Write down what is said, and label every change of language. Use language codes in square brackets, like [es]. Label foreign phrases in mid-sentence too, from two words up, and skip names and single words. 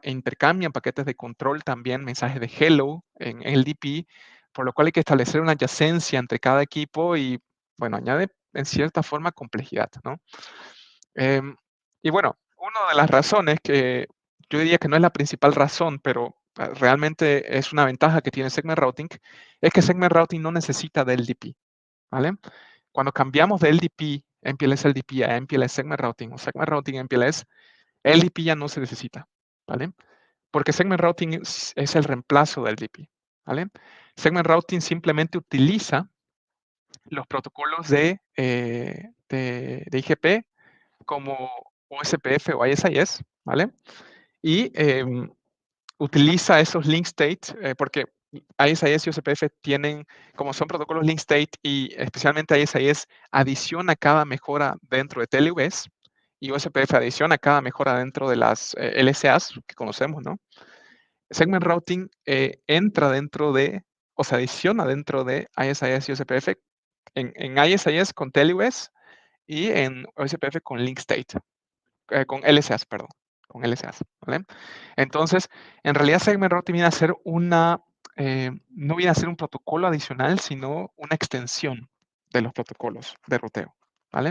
[es] Intercambian paquetes de control también, mensajes de hello en LDP, por lo cual hay que establecer una adyacencia entre cada equipo y, bueno, añade en cierta forma complejidad, ¿no? Em, y bueno, una de las razones que yo diría que no es la principal razón, pero realmente es una ventaja que tiene Segment Routing, es que Segment Routing no necesita de LDP, ¿vale? Cuando cambiamos de LDP, MPLS LDP a MPLS Segment Routing o Segment Routing MPLS, LDP ya no se necesita, ¿vale? Porque Segment Routing es el reemplazo del LDP, ¿vale? Segment Routing simplemente utiliza los protocolos de IGP como OSPF o ISIS, ¿vale? Y utiliza esos [en] link state, [es] porque ISIS y OSPF tienen, como son protocolos [en] link state [es] y especialmente ISIS adiciona cada mejora dentro de TLVs y OSPF adiciona cada mejora dentro de las LSAs que conocemos, ¿no? Segment routing entra dentro de, o se adiciona dentro de ISIS y OSPF en ISIS con TLVs y en OSPF con [en] link state [es] con LSAs, perdón, con LSAs, ¿vale? Entonces, en realidad Segment Routing viene a ser no viene a ser un protocolo adicional, sino una extensión de los protocolos de ruteo, ¿vale?